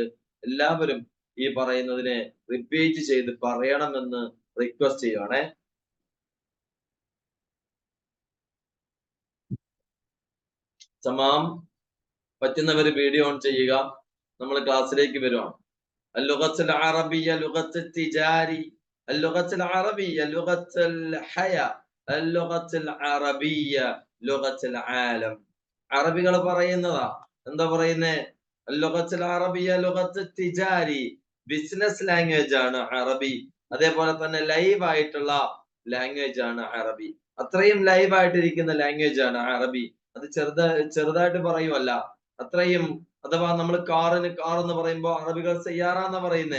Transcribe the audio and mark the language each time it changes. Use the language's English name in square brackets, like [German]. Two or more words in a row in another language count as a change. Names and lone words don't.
[Malayalam] എല്ലാവരും ഈ പറയുന്നതിനെ റിപ്പീറ്റ് ചെയ്ത് പറയണമെന്ന് റിക്വസ്റ്റ് ചെയ്യുവാണേ. തമാം. പറ്റുന്നവര് വീഡിയോ ഓൺ ചെയ്യുക. നമ്മൾ ക്ലാസ്സിലേക്ക് വരുവാണ്. [Arabic] اللغة العربية لغة التجاري، اللغة العربية لغة الحياة، اللغة العربية لغة العالم. [Malayalam] അറബികൾ പറയുന്നതാ. എന്താ പറയുന്നേ? [Arabic] اللغة العربية لغة التجاري, [English] business language [Malayalam] ആണ് അറബി. അതേപോലെ തന്നെ ലൈവ് ആയിട്ടുള്ള ലാംഗ്വേജ് ആണ് അറബി. അത്രയും ലൈവ് ആയിട്ടിരിക്കുന്ന ലാംഗ്വേജ് ആണ് അറബി. അത് ചെറുതായിട്ട് പറയുമല്ല, അത്രയും. അഥവാ നമ്മൾ കാർ എന്ന് പറയുമ്പോൾ അറബികൾ സയ്യാറാന്ന പറയുന്നേ.